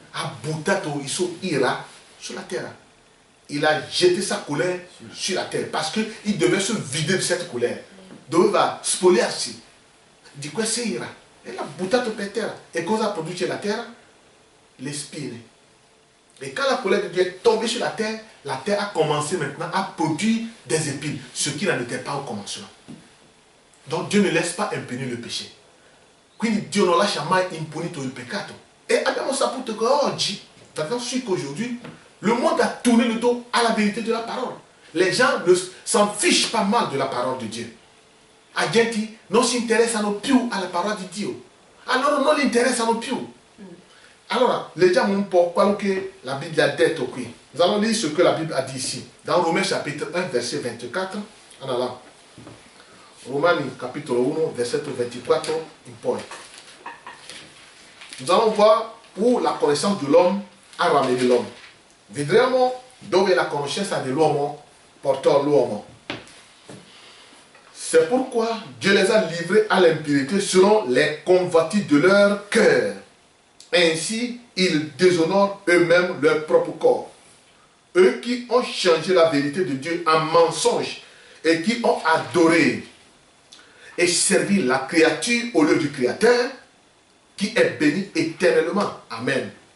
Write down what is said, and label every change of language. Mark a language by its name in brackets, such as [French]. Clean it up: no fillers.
[Italian] Ha buttato il suo ira sulla terra. [French] Il a jeté sa colère sur la terre parce qu'il devait se vider de cette colère. [Italian] Doveva spogliarsi di questa ira. E l'ha buttato per terra. E cosa ha prodotto la terra? Le spine. [French] Et quand la colère de Dieu est tombée sur la terre a commencé maintenant à produire des épines, ce qui n'en était pas au commencement. Donc Dio ne laisse pas impunir le péché. [Italian] Quindi Dio non lascia mai impunito il peccato. E abbiamo saputo che oggi, abbiamo su [French] qu'aujourd'hui, le monde a tourné le dos à la vérité de la parole. Les gens s'en fichent pas mal de la parole de Dieu. [Italian] La gente non si interessano più alla parola di Dio. Allora non li interessano più. Allora, leggiamo un po' quello che la Bibbia ha detto qui. [French] Nous allons lire ce que la Bible a dit ici. Dans Romains chapitre 1, verset 24. [Italian] Allora, Romani capitolo 1, versetto 24 in poi. [French] Nous allons voir où la connaissance de l'homme a ramené l'homme. [Italian] Vedremo dove la conoscenza dell'uomo portò l'uomo. [French] C'est pourquoi Dieu les a livrés à l'impureté selon les convoitises de leur cœur. Ainsi, ils déshonorent eux-mêmes leur propre corps. Eux qui ont changé la vérité de Dieu en mensonge et qui ont adoré et servi la créature au lieu du Créateur, qui est béni éternellement. Amen.